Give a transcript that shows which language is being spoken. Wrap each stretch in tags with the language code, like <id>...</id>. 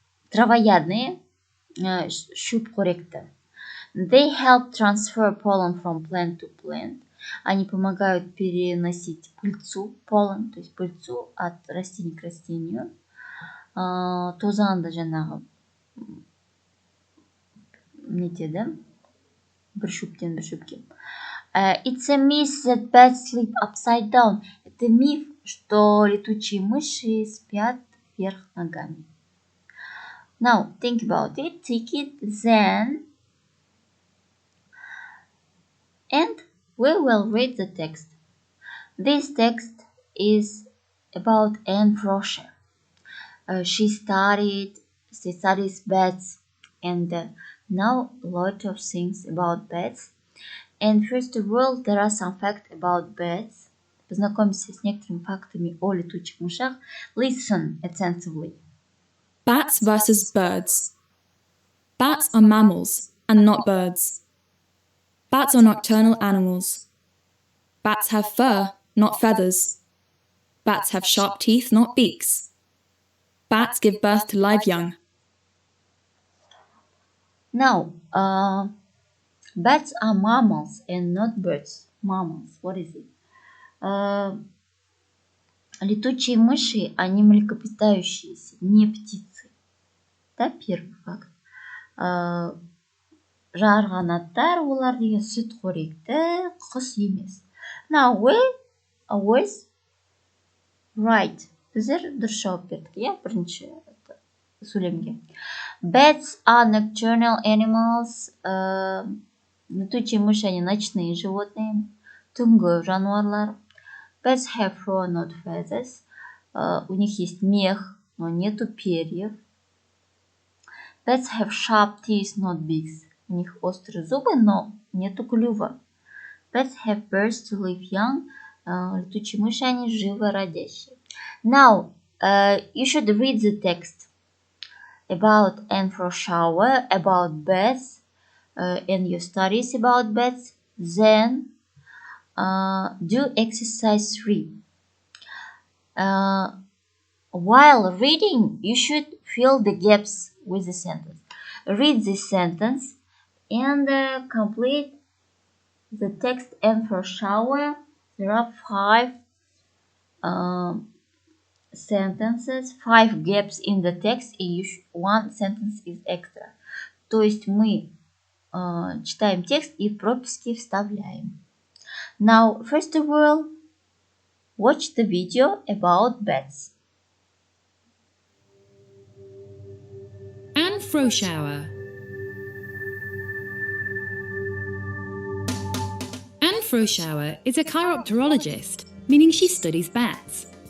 <ru>Травоядные, щупкоректы.</ru> <en>They help transfer pollen from plant to plant.</en> <ru>Они помогают переносить пыльцу, pollen, то есть пыльцу от растения к растению.</ru> <kk>Тозанды жаңағы нетеді? Бір шөптен бір шөпке.</kk> <en>It's a myth that bats sleep upside down.</en> <ru>Это миф, что летучие мыши спят вверх ногами.</ru> <en>Now, think about it, take it, then, and we will read the text. This text is about Anne Froscher. She studies bats, and know a lot of things about bats. And first of all, there are some facts about bats.</en> <ru>Познакомься с некоторыми фактами о летучих мышах.</ru> <en>Listen attentively. Bats versus birds. Bats are mammals and not birds. Bats are nocturnal animals. Bats have fur, not feathers. Bats have sharp teeth, not beaks. Bats give birth to live young. Now, bats are mammals and not birds. Mammals, what is it?</en> <ru>Летучие мыши, они млекопитающиеся, не птицы. Да, первый факт.</ru> <kk>Жарғанаттар олар деген сүтқоректі құс емес.</kk> <en>Now we always right.</en> <kk>Біздер дұрыс жауап бердік, иә, бірінші сөйлемге.</kk> <en>Bats are nocturnal animals.</en> <ru>Летучие мыши, они ночные животные.</ru> <kk>Түнгі жануарлар.</kk> <en>Bats have fur, not feathers.</en> <ru>У них есть мех, но нету перьев.</ru> <en>Bats have sharp teeth, not beaks.</en> <ru>У них острые зубы, но нету клюва.</ru> <en>Bats have birds to live young.</en> <ru>Летучие мыши, они живородящие.</ru> <en>Now, you should read the text about Anne Froscher, about bats, and your studies about bats. Then, do exercise 3. While reading, you should fill the gaps with the sentence. Read this sentence and complete the text Anne Froscher. There are 5 sentences, 5 gaps in the text,</en> <ru>и</ru> <en>one sentence is extra.</en> <ru>То есть мы читаем текст и пропуски вставляем.</ru> <en>Now, first of all, watch the video about bats. Anne Froscher. Anne Froscher is a chiropterologist, meaning she studies bats.</en>